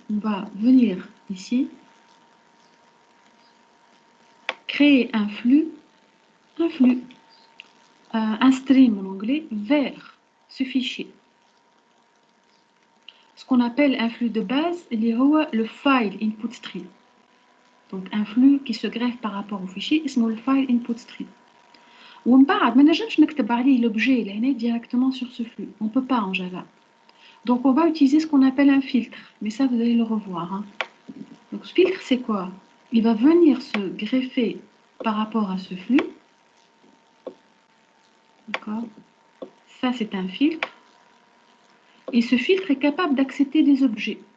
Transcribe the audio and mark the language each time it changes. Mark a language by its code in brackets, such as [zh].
[fr] On va venir ici, créer un flux, un stream en anglais, vers ce fichier. Ce qu'on appelle un flux de base, le file input stream. Donc un flux qui se greffe par rapport au fichier, c'est le file input stream. [ar] ومن بعد ما نجمش نكتب عليه l'objet لهنا [fr] directement sur ce flux. On ne peut pas en Java. Donc on va utiliser ce qu'on appelle un filtre. Mais ça, vous allez le revoir. Hein. Donc ce filtre, c'est quoi? Il va venir se greffer par rapport à ce flux. D'accord? Ça, c'est un filtre. Et ce filtre est capable d'accepter des objets.